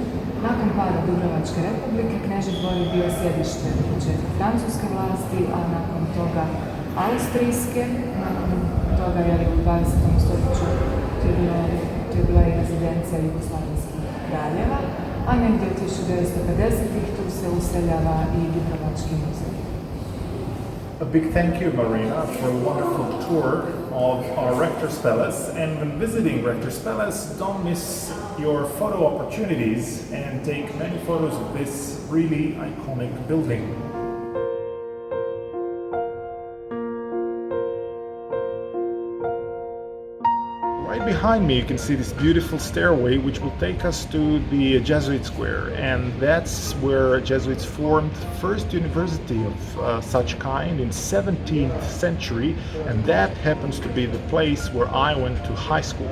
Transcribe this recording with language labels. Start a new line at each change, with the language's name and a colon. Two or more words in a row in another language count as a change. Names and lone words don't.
Croatian: Nakon pada Dubrovačke republike, knežev dvor je bio sjedište početka francuske vlasti, a nakon toga austrijske, nakon toga je u 20. stoljeću to je bila i rezidencija jugoslavenskih kraljeva, a negdje od 1950-ih tu se useljava i Dubrovački muzej.
English: A big thank you, Marina, for a wonderful tour of our Rector's Palace, and when visiting Rector's Palace, don't miss your photo opportunities and take many photos of this really iconic building. Right behind me you can see this beautiful stairway which will take us to the Jesuit Square, and that's where Jesuits formed the first university of such kind in 17th century, and that happens to be the place where I went to high school.